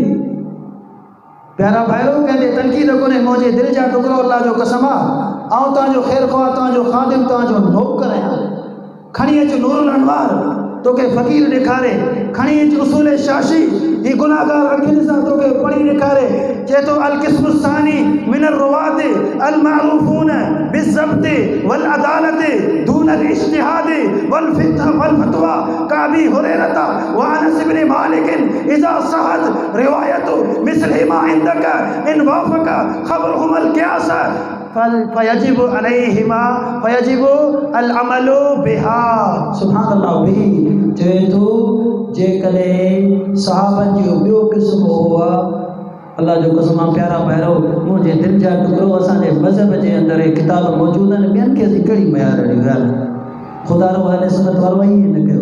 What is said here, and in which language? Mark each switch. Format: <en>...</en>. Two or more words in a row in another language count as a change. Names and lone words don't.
<sd>प्यारा भाइरो कंहिंजे तनक़ीद कोन्हे, मुंहिंजे दिलि जा टुकड़ो अल्लाह जो कसम आहे आउं तव्हांजो ख़ैर ख़्वाह, तव्हांजो ख़ादिम, तव्हांजो नौकर आहियां। खणी अच नूरुल अनवार तोखे फ़क़ीर ॾेखारे, खणी अच उसूल शाशी ही गुनाहगार अखियुनि सां तोखे पढ़ी ॾेखारे। चए थो</sd> <ar>القسم الثاني من الرواة المعروفون بالضبط والعدالة دون الاجتهاد والفتوى كأبي هريرة وأنس ابن مالك إذا صحت روايته مسلمة عندك إن وافق خبرهم القياس فيجب عليهما فيجب العمل بها. سبحان الله</ar> <sd>भी। चए थो जेकॾहिं सहाबनि जो ॿियो क़िस्म हुआ, अल्लाह जो कसम आहे प्यारा भाइरो मुंहिंजे दिलि जा टुकड़ो असांजे मज़हब जे अंदरि किताब मौजूदु आहिनि। ॿियनि खे असीं कहिड़ी मयार ॾियूं ॻाल्हि? ख़ुदा रो अहले सुन्नत वारो ई न कयो।</sd>